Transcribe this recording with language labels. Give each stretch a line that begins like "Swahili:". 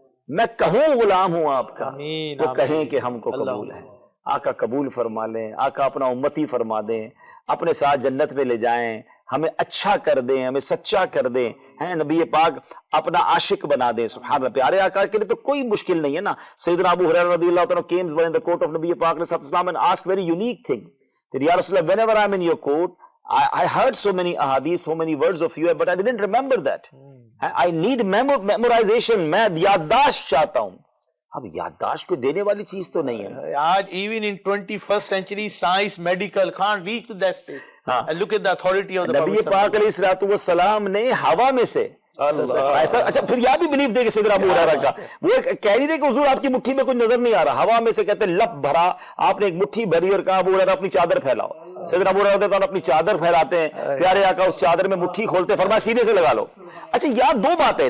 Hindi: मैं कहूँ गुलाम हूँ आपका, वो कहें कि हमको कबूल है. आका कबूल फरमा लें, आका अपना उम्मती फरमा दें, अपने साथ जन्नत में ले जाएं, हमें अच्छा कर दें, हमें सच्चा कर दें. हैं, नबी पाक अपना आशिक बना दें. सुभान अल्लाह. प्यारे आका के लिए तो कोई मुश्किल नहीं है ना.
English: Sayyidina Abu Hurairah रज़ियल्लाहु अन्हु came in the court of Nabi Pak and asked very unique thing. That, Ya Rasulullah, whenever I am in your court, I heard so many ahadith, so many words of you, but I didn't remember that. I need memorization.
Hindi: मैं याददाश्त चाहता हूँ. अब याददाश्त को देने वाली चीज तो नहीं है. आज
English: even in 21st century science, medical can't reach to that stage. And look at the authority of the Prophet.
Hindi: नबी पाक अलैहिस्सलाम ने हवा में से ऐसा, अच्छा फिर यह भी
English: believe
Hindi: दे के सैयदना अबू हुरैरा का, वो कह नहीं थे कि हुजूर आपकी मुट्ठी में कुछ नजर नहीं आ रहा. हवा में से कहते लप भरा, आपने एक मुट्ठी भरी और कहा अबू हुरैरा अपनी चादर फैलाओ. सैयदना अबू हुरैरा अपनी चादर फैलाते हैं, प्यारे आका उस चादर में मुट्ठी खोलते, फरमाया सीने से लगा लो. अच्छा, यह दो बातें.